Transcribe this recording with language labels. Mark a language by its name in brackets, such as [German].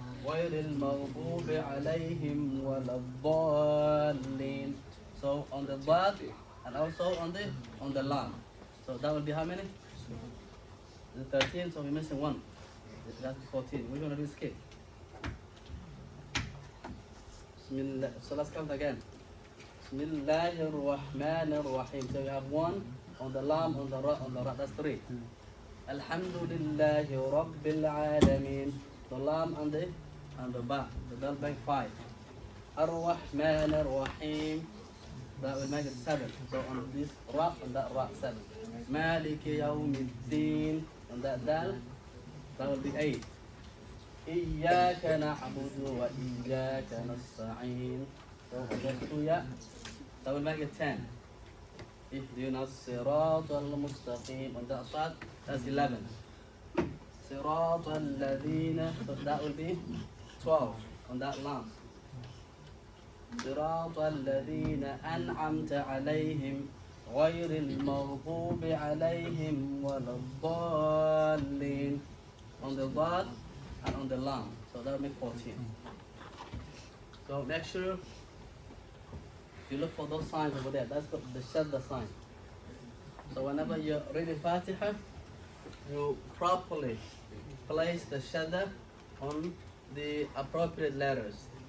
[Arabic] غير المغضوب عليهم ولا الضالين. [English] So on the dad and also on the lam. So that will be how many? The 13. So we're missing 1. That's 14. We're gonna do skip. Bismillah. So let's count again. [Arabic] Bismillahir Rahmanir Rahim. [English] So we have 1 on the lam, on the ra, That's 3. [Arabic] Alhamdulillahi Rabbil Alameen. [English] The lam and the ba. So that'll make 5. [Arabic] Ar-Rahmanir Rahim. [English] That will make it 7. So on this ra and that ra, 7. [Arabic] Maliki Yawmiddin. [English] On that dal, that will be 8. [Arabic] Iyyaka na'budu wa iyyaka nasta'in. [English] So on those 2 ya, that will make it 10. [Arabic] Ihdina siratal mustaqim. [English] On that sad, that's 11. [Arabic] Siratal ladina. [English] So that will be 12 on that lam. [Arabic] Siratal ladina an'amta alayhim. غير المغضوب عليهم ولا الضالين. [English] On the dad and on the lam. So that will make 14. So make sure you look for those signs over there. That's the shadda sign. So whenever you're reading Fatiha, you properly place the shadda on the appropriate letters.